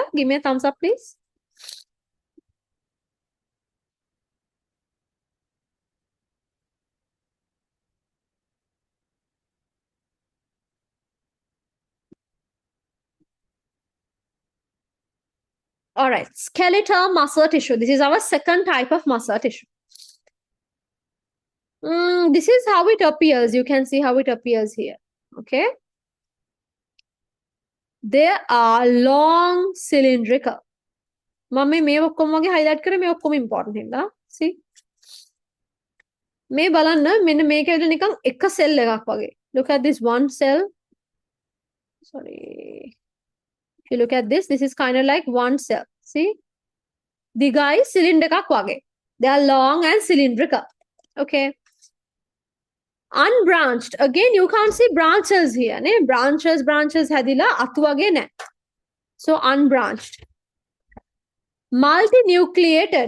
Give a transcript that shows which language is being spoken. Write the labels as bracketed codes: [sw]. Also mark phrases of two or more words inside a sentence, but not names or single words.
[en] Give me a thumbs up, please. All right, skeletal muscle tissue. This is our second type of muscle tissue. This is how it appears. You can see how it appears here. Okay. They are long cylindrical. [si] මම මේ ඔක්කොම වගේ highlight කරේ මේ ඔක්කොම important හින්දා. See? මේ බලන්න මෙන්න මේක විතර නිකන් එක cell එකක් වගේ. [en] Look at this one cell. Sorry. If you look at this is kind of like one cell. See? [si] දිගයි cylinder එකක් වගේ. [en] They are long and cylindrical. Okay. Unbranched. Again, you can't see branches here. Ne? [si] Branches හැදිලා අතු වගේ නැහැ. [en] So unbranched. Multinucleated.